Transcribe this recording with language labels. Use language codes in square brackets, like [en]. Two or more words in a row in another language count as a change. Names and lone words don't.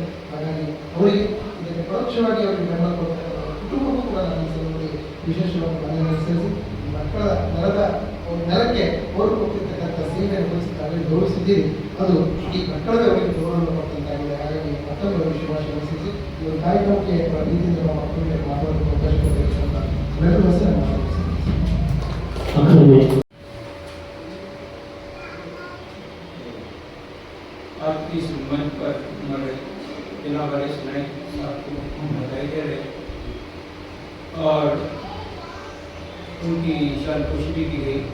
[kn] ಹಾಗಾಗಿ ಅವರಿಗೆ ಇದಕ್ಕೆ ಪರೋಕ್ಷವಾಗಿ ಅವರಿಗೆ ಬೆಂಬಲ ಕೊಡ್ತಕ್ಕಂಥ ಕುಟುಂಬಕ್ಕೂ ಕೂಡ ನನ್ನ ಸಲುವಾಗಿ ವಿಶೇಷವಾಗಿ ವಂದನೆಗಳನ್ನು ಸೇರಿಸಿ ಮಕ್ಕಳ ನೆಲಕ್ಕೆ ಅವರು ಕೊಟ್ಟಿರ್ತಕ್ಕಂಥ ಸೇವೆಯನ್ನು ಬಳಸಿ ಗೌರವಿಸಿದ್ದೀರಿ. ಅದು ಈ ಮಕ್ಕಳದೇ ಅವರಿಗೆ ಗೌರವವನ್ನು ಕೊಟ್ಟಂತಾಗಿದೆ. ಹಾಗಾಗಿ ಮತ್ತೊಮ್ಮೆ ಅವರಿಗೆ ಶುಭಾಶಯ ಸೇರಿಸಿ ಈ ಒಂದು ಕಾರ್ಯಕ್ರಮಕ್ಕೆ ಪ್ರೀತಿಯಿಂದ ನಮ್ಮ ಮಕ್ಕಳಿಗೆ ಮಾತಾಡೋದಕ್ಕೆ ಅವಕಾಶ ಕೊಟ್ಟಿರ್ತಕ್ಕಂಥ ಎಲ್ಲರೂ ಹೆಸರು ಮಾತಾಡ್ತೀನಿ. [hi] आपकी इस मंच पर हमारे जनाब वारिस नाइक साहब को बधाई दे रहे और उनकी शान खुशी भी की गई।